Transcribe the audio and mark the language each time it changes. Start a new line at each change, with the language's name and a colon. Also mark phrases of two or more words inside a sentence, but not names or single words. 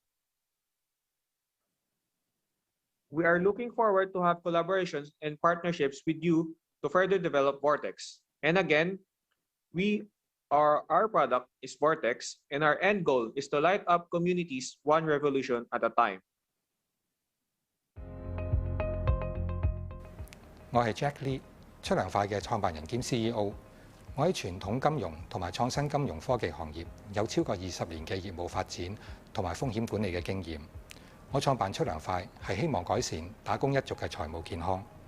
English: We are looking forward to have collaborations and partnerships with you to further develop Vortex. And again, our product is Vortex, and our end goal is to light up communities one revolution at a time.
Cantonese: 我係 Jack Lee， 出糧快嘅創辦人兼 CEO。我喺傳統金融同埋創新金融科技行業有超過20年嘅業務發展同埋風險管理嘅經驗。我創辦出糧快係希望改善打工一族嘅財務健康。